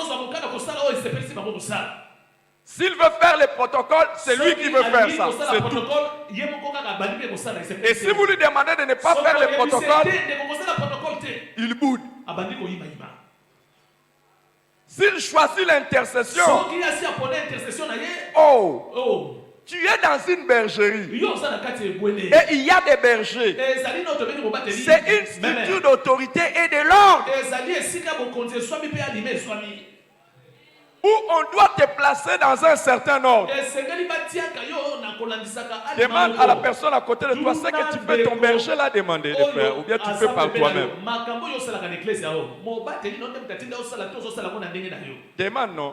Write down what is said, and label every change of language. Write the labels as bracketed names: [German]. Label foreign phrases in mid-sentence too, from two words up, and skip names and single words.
[French] S'il veut faire les protocoles, c'est lui qui veut faire ça. C'est tout. Et si vous lui demandez de ne pas faire les protocoles, il boude. [Lingala] abandi koyimayima. [French] S'il choisit l'intercession, [Lingala] Soki asi apone intercession na ye. [French] oh, tu es dans une bergerie. [Lingala] Yo za na kati ebwele. [French] Et il y a des bergers. [Lingala] Ezali no tobeni kobateli. [French] C'est une structure d'autorité et de l'ordre [Lingala] Ezali esika bokonzi swami pe alime swami. [French] où on doit te placer dans un certain ordre. Demande à la personne à côté de toi ce que tu peux ton berger l'a demandé de faire, ou bien tu fais par toi-même. Demande non.